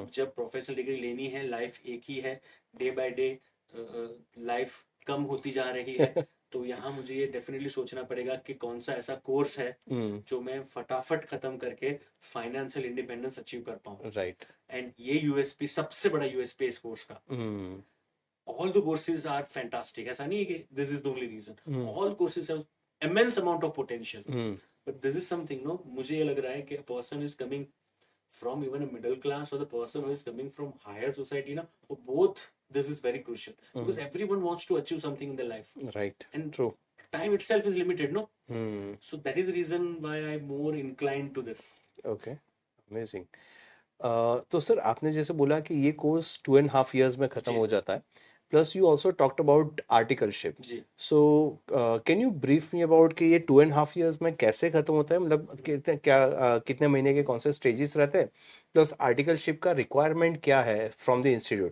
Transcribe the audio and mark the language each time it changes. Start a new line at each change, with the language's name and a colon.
Hindi: अब जब professional degree लेनी है, लाइफ एक ही है, डे बाय डे लाइफ कम होती जा रही है, तो यहाँ मुझे ये डेफिनेटली सोचना पड़ेगा कि कौन सा ऐसा कोर्स है जो मैं फटाफट खत्म करके फाइनेंशियल इंडिपेंडेंस अचीव कर पाऊँ।
English: Right.
Hindi: एंड ये यूएसपी, सबसे बड़ा यूएसपी इस कोर्स का, हम्म
English: all the courses are fantastic,
Hindi: ऐसा नहीं है कि
English: this is the only reason, hmm all courses have immense amount of potential, hmm but this is something no,
Hindi: मुझे ये लग रहा है कि
English: a person is coming from even a middle class or the person who is coming from higher society na, for both this is very crucial, because everyone wants to achieve something in their life, right. and true. time itself is limited no, hmm so that is the reason why I'm more inclined to this. Okay, amazing.
Hindi: तो sir आपने जैसे बोला कि ये course 2.5 years में खत्म जी हो sir. जाता है,
English: Plus you also talked about articleship.
Hindi: Ji
English: so can you brief me about
Hindi: कि ये 2.5 years में कैसे खत्म होता है, मतलब कितने महीने के कौन से स्टेजेस रहते हैं, प्लस आर्टिकलशिप का रिक्वायरमेंट क्या है
English: From the institute.